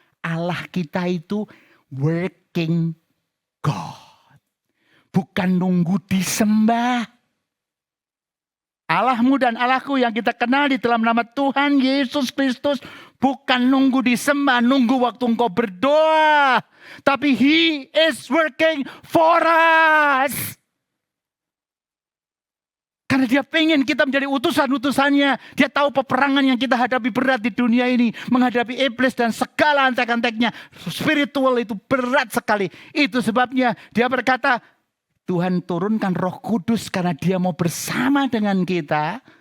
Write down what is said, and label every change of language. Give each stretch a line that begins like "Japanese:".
Indonesian: Allah kita itu
English: working God.
Indonesian: Bukan nunggu disembah. Allahmu dan Allahku yang kita kenal di dalam nama Tuhan Yesus Kristus. Bukan nunggu disembah, nunggu waktu engkau berdoa. Tapi
English: He is working for us.
Indonesian: Karena dia pengen kita menjadi utusan-utusannya. Dia tahu peperangan yang kita hadapi berat di dunia ini. Menghadapi iblis dan segala antek-anteknya. Spiritual itu berat sekali. Itu sebabnya dia berkata, Tuhan turunkan Roh Kudus karena dia mau bersama dengan kita.